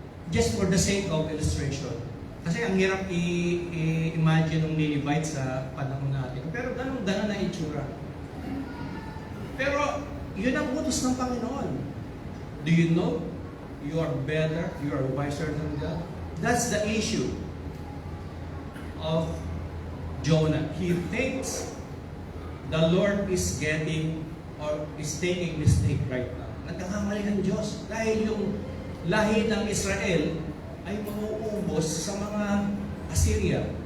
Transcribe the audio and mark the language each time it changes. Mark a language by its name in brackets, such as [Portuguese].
[English] just for the sake of illustration. [Filipino] Kasi ang hirap i-imagine ng Ninevites sa panahon natin. Pero ganun na itsura. Pero yun ang utos ng Panginoon. [English] Do you know you are better, you are wiser than God? That's the issue of Jonah. He thinks the Lord is getting or is taking mistake right now. [Filipino] Nagkakamali ng Diyos dahil yung lahi ng Israel ay mauubos sa mga Assyria.